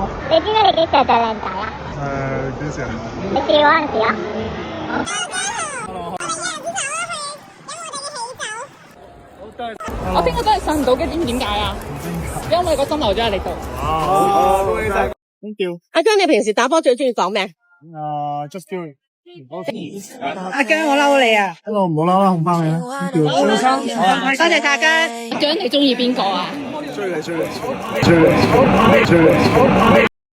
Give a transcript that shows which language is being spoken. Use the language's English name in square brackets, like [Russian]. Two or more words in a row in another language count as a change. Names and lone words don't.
[Cantonese] 你知唔知你幾時係最靚仔啊？幾時啊？你試嗰陣時啊。我聽日真係上唔到嘅，知唔知點解啊？因為個心留咗喺你度。好，恭喜晒。 [English] Thank you。 [Cantonese] 阿姜，你平時打波最中意講咩 [English] ？Just do it。 [Cantonese] 阿姜，我嬲你啊！不過唔好嬲啦，紅包你啦。 [English] Thank you。 [Cantonese] 多謝晒姜。姜，你中意邊個啊？追你。